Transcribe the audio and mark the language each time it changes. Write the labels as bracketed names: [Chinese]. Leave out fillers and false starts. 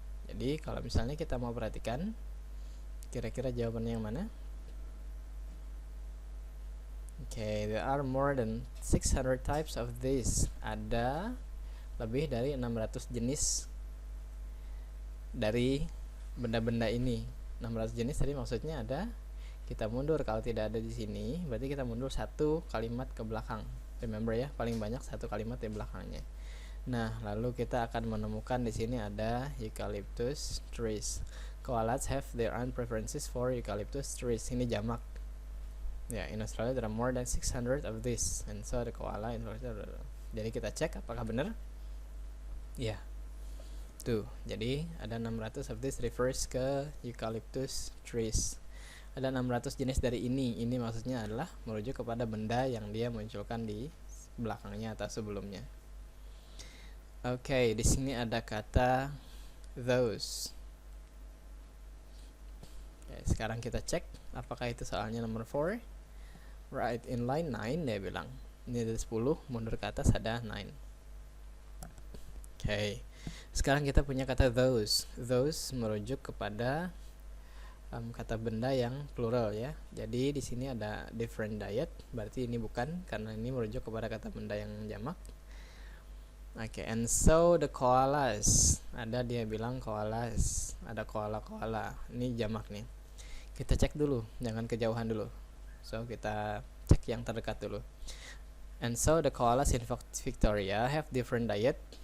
[Indonesian] Jadi kalau misalnya kita mau perhatikan, kira-kira jawabannya yang mana? [English] Okay, there are more than 600 types of these. [Indonesian] Ada lebih dari 600 jenis dari benda-benda ini. 600 jenis tadi maksudnya ada, kita mundur, kalau tidak ada di sini berarti kita mundur satu kalimat ke belakang. [English] Remember [Indonesian] ya, paling banyak satu kalimat di belakangnya. Nah, lalu kita akan menemukan di sini ada eucalyptus trees. [English] Koalas have their own preferences for eucalyptus trees. [Indonesian] Ini jamak. [English] Ya, in Australia there are more than 600 of this, and so the koala in Australia. [Indonesian] Jadi kita cek apakah benar. Ya. Tuh, jadi ada [English] 600 of this refers [Indonesian] ke eucalyptus trees. Ada 600 jenis dari ini. Ini maksudnya adalah merujuk kepada benda yang dia munculkan di belakangnya atau sebelumnya. Oke, di sini ada kata those. Oke, sekarang kita cek apakah itu soalnya nomor 4. [English] Right, in line 9 [Indonesian] dia bilang. Ini ada 10, mundur ke atas ada 9. Oke. Sekarang kita punya kata those. Those merujuk kepada kata benda yang plural ya. Jadi di sini ada [English] different diet, [Indonesian] berarti ini bukan, karena ini merujuk kepada kata benda yang jamak. [English] Oke, and so the koalas. [Indonesian] Ada dia bilang koalas. Ada koala-koala. Ini jamak nih. Kita cek dulu, jangan kejauhan dulu. So kita cek yang terdekat dulu. [English] And so the koalas in Victoria have different diet.